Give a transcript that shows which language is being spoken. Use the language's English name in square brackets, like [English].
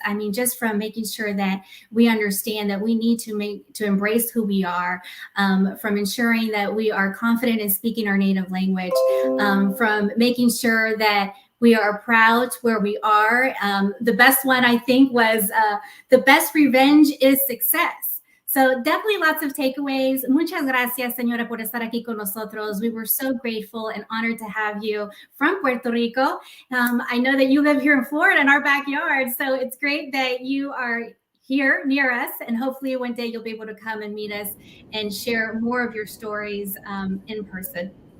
[English] I mean, just from making sure that we understand that we need to embrace who we are, from ensuring that we are confident in speaking our native language, from making sure that we are proud where we are. The best one, I think, was the best revenge is success. So definitely lots of takeaways. [Spanish] Muchas gracias, señora, por estar aquí con nosotros. [English] We were so grateful and honored to have you from Puerto Rico. I know that you live here in Florida in our backyard, so it's great that you are here near us, and hopefully one day you'll be able to come and meet us and share more of your stories in person.